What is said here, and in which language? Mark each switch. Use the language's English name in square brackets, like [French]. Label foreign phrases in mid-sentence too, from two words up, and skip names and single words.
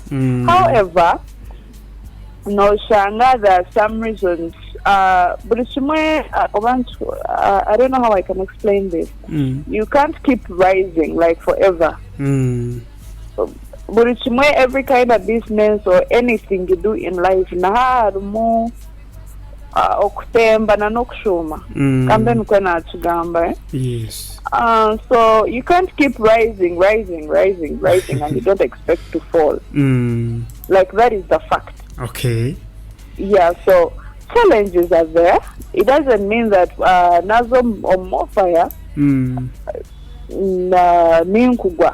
[English] However, [Nyankole] no shanga, [English] there are some reasons. But I don't know how I can explain this. You can't keep rising like forever. But every kind of business or anything you do in life, [Nyankole] okutemba na nokushuma kambe nkwena tugamba [English] yes. So you can't keep rising and you don't expect to fall. Like that is the fact. Okay. Yeah, so challenges are there. It doesn't mean that Nazom or Mofire ninkugwa.